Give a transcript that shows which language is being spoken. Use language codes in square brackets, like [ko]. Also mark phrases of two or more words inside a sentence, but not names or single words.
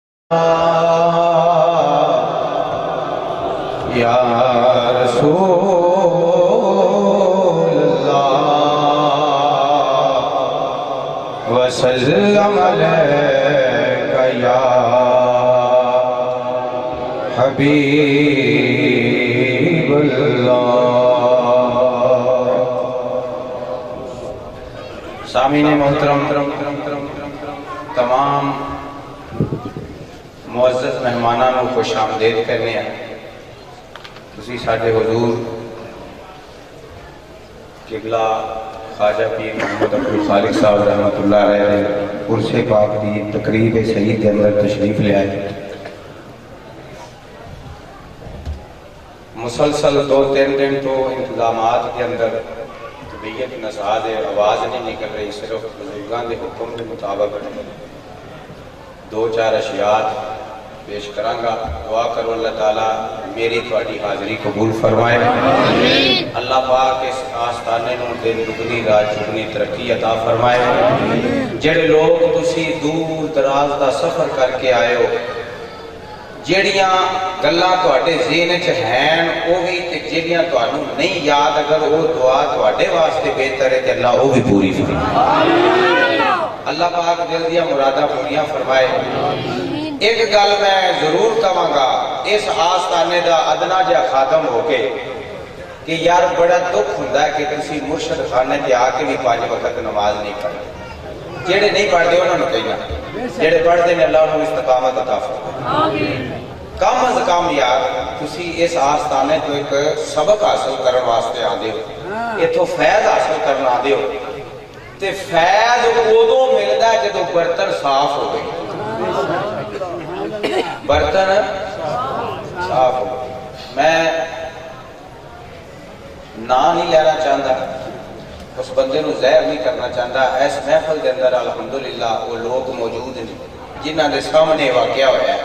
[ar] یا رسول اللہ وسلم علیک یا حبیب اللہ۔ [ur] سامعین محترم، تمام معزز مہمانوں کو خوش آمدید کرنے ہیں۔ [pa] تسی ساڈے حضور قبلہ خواجہ پیر محمد عبدالخالق صاحب [ar] رحمۃ اللہ علیہ [pa] عرس پاک دی تقریب سعید کے اندر تشریف لے آئے۔ [ur] مسلسل 2-3 دن تو انتظامات کے اندر طبیعت نساز آواز نہیں نکل رہی، صرف بزرگان کے حکم کے مطابق 2-4 اشیاء پیش کرانگا۔ [pa] دعا کرو اللہ تعالیٰ میری تواڈی حاضری قبول فرمائے، اللہ پاک اس آستانے نوں دن دگنی رات چگنی ترقی عطا فرمائے۔ جڑے لوگ تسی دور دراز دا سفر کر کے آئے ہو، جڑیاں گلاں تواڈے ذہن وچ ہیں وہ بھی تے جڑیاں تانوں نہیں یاد، اگر وہ دعا تواڈے واسطے بہتر ہے تے اللہ وہ بھی پوری فرمائے۔ اللہ پاک دل دیا مرادہ پوریاں فرمائے۔ ایک گل میں ضرور کہاں گا، اس آستانے دا ادنا جا خاتم ہو کے کہ یار بڑا دکھ ہوندا ہے کہ تسی مرشد خانے تے آ کے بھی 5 وقت نماز نہیں پڑھتے۔ جڑے نہیں پڑھتے انہوں نے کہنا، جڑے پڑھتے ہیں اللہ انہوں استقامت عطا فرمائے۔ کم از کم یار تسی اس آستانے تو ایک سبق حاصل کرن واسطے آندے ہو، اتھوں فیض حاصل کرن آندے ہو، تے فیض ادو ملتا ہے جدو برتن صاف ہو گئے، برتن صاف ہو گئے۔ [ur] میں نام نہیں لینا چاہتا، اس بندے نو زہر نہیں کرنا چاہتا۔ اس محفل کے اندر الحمدللہ وہ لوگ موجود ہیں جنہاں دے سامنے واقعہ ہوا ہے۔